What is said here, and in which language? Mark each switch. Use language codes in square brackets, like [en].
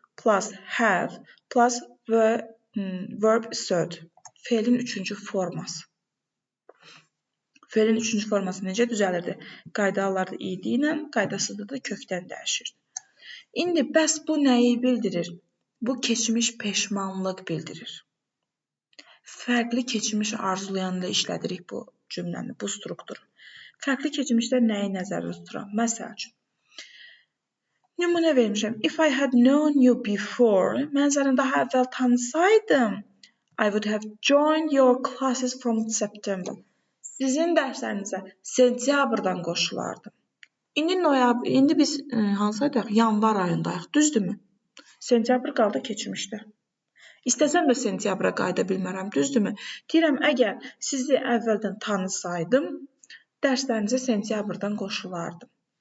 [en] plus have plus verb third. [az] Fe'lin üçüncü forması. Fe'lin üçüncü forması necə düzəlirdi? Qaydalarda idi ilə, qaydasızda da kökdən dəyişir. İndi bəs bu nəyi bildirir? Bu keçmiş peşmanlıq bildirir. Fərqli keçmiş arzulayanda işlədirik bu cümləni, bu strukturu. Fərqli keçmişdə nəyi nəzərdə tuturam? Məsəl üçün, nümunə vermişəm. [en] If I had known you before, [az] mən səni daha əvvəl tanısaydım, [en] I would have joined your classes from September. [az] Sizin dərslərinizə sentyabrdan qoşulardım. İndi biz hansıydıq? Yanvar ayındayıq, düzdürmü? Sentyabr qaldı keçmişdə. İstəsəm də sentyabra qayıda bilmərəm, düzdürmü? Deyirəm, əgər sizi əvvəldən tanısaydım, dərslərinizə sentyabrdan qoşulardım.